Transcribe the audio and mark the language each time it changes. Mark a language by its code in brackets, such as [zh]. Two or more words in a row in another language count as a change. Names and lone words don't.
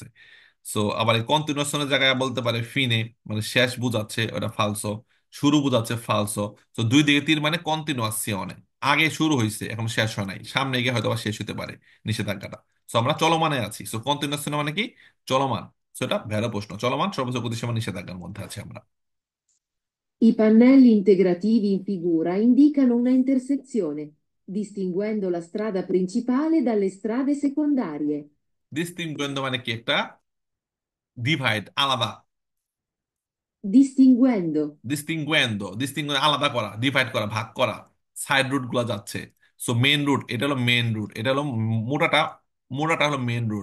[bn] সো আবার এই কন্টিনিউয়াসনের জায়গায় বলতে পারে ফিনে, মানে শেষ বোঝাচ্ছে, ওটা ফালসো। শুরু বোঝাচ্ছে, ফালসো। তো দুই দিকে তীর মানে কন্টিনিউয়াসিয়নে, আগে শুরু হয়েছে এখন শেষ হয় নাই, সামনে গিয়ে হয়তো বা শেষ হতে পারে নিষেধাজ্ঞাটা। সো আমরা চলমানে আছি, সো কন্টিনিউয়াসিয়ন মানে কি, চলমান। সো এটা ভেড়া প্রশ্ন, চলমান সর্বোচ্চ গতিসীমা নিষেধাজ্ঞার মধ্যে আছে আমরা। [it] I pannelli integrativi in figura indicano una intersezione, distinguendo la strada principale dalle strade secondarie. [bn] ডিস্টিংগুয়েন্ট মানে কি, একটা ডিভাইড, আলাদা। [it] Distinguendo. [bn] ডিস্টিংগুয়েন্ডো, ডিস্টিংগুয়েন্ড আলাদা করা, ডিভাইড করা, ভাগ করা। সাইড রুট গুলা যাচ্ছে। সো মেন রুট, এটা হলো মেন রুট, এটা হলো মোটাটা, মোটাটা হলো মেন রুট।